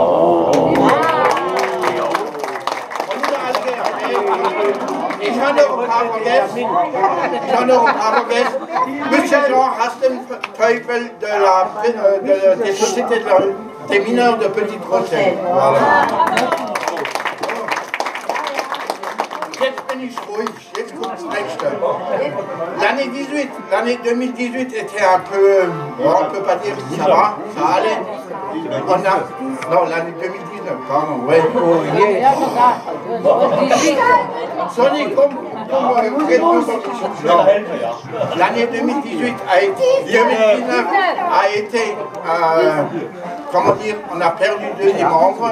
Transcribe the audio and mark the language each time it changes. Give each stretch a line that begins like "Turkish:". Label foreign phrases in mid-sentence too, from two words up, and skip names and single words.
French: Et j'en ai au Paragès, monsieur Jean Hasten-Teufel des sociétés des mineurs de Petite-Bretagne. Voilà.
German: Jetzt bin ich ruhig, jetzt kommt das nächste.
French: L'année 2018 était un peu, bon, on ne peut pas dire que ça va, ça allait. Non, l'année 2019, pardon, oui. Sonny, l'année 2018 2019 a été, comment dire, on a perdu 2 des membres.